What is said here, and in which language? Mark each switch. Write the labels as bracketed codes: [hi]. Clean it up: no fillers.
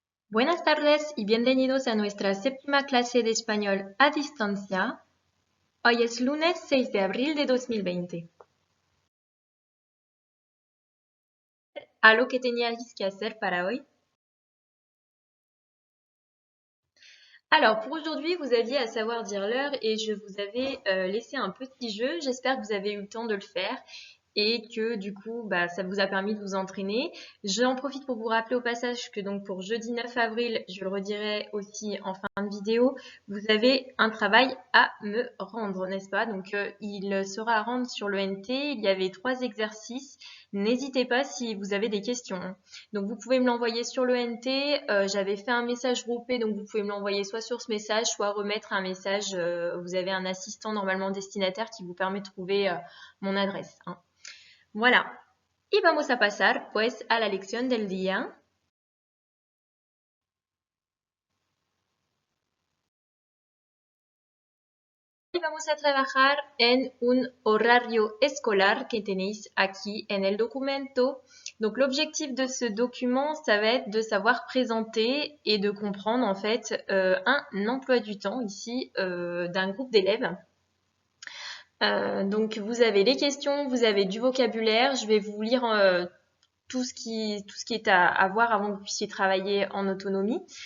[es] Buenas tardes y bienvenidos a nuestra séptima clase de español a distancia. Hoy es lunes 6 de abril de 2020. ¿Algo que teníais que hacer para hoy? [fr] Alors, pour aujourd'hui, vous aviez à savoir dire l'heure et je vous avais laissé un petit jeu. J'espère que vous avez eu le temps de le faire et que du coup, ça vous a permis de vous entraîner. J'en profite pour vous rappeler au passage que donc pour jeudi 9 avril, je le redirai aussi en fin de vidéo, vous avez un travail à me rendre, n'est-ce pas? Donc, il sera à rendre sur le NT. Il y avait 3 exercices. N'hésitez pas si vous avez des questions. Donc, vous pouvez me l'envoyer sur le NT. J'avais fait un message groupé, donc vous pouvez me l'envoyer soit sur ce message, soit remettre un message. Vous avez un assistant normalement destinataire qui vous permet de trouver mon adresse. Voilà. [es] Y vamos a pasar pues a la lección del día. Y vamos a trabajar en un horario escolar que tenéis aquí en el documento. [fr] Donc l'objectif de ce document, ça va être de savoir présenter et de comprendre en fait un emploi du temps ici d'un groupe d'élèves. Donc vous avez les questions, vous avez du vocabulaire. Je vais vous lire tout ce qui est à voir avant que vous puissiez travailler en autonomie.